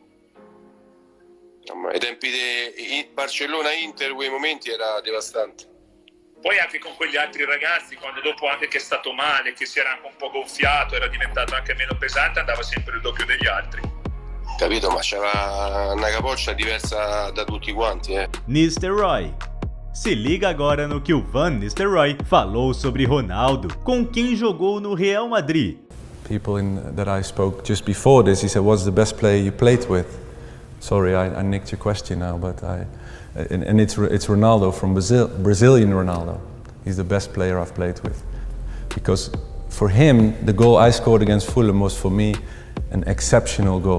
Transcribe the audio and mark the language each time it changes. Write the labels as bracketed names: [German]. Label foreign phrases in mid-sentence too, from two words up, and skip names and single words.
[Italian] Ai tempi di Barcellona-Inter, quei momenti era devastante. Poi anche con quegli altri ragazzi, quando dopo anche che è stato male, che si era anche un po' gonfiato, era diventato anche meno pesante, andava sempre il doppio degli altri. Capito? Ma c'era una capoccia diversa da tutti quanti, Nistelrooy. [Portuguese] Se liga agora no que o Van Nistelrooy falou sobre Ronaldo, com quem jogou no Real Madrid. [English] People that I spoke just before this, he said, "What's the best player you played with?" Sorry, I nicked your question now, but it's Ronaldo from Brazil, Brazilian Ronaldo. He's the best player I've played with, because for him the goal I scored against Fulham was for me an exceptional goal.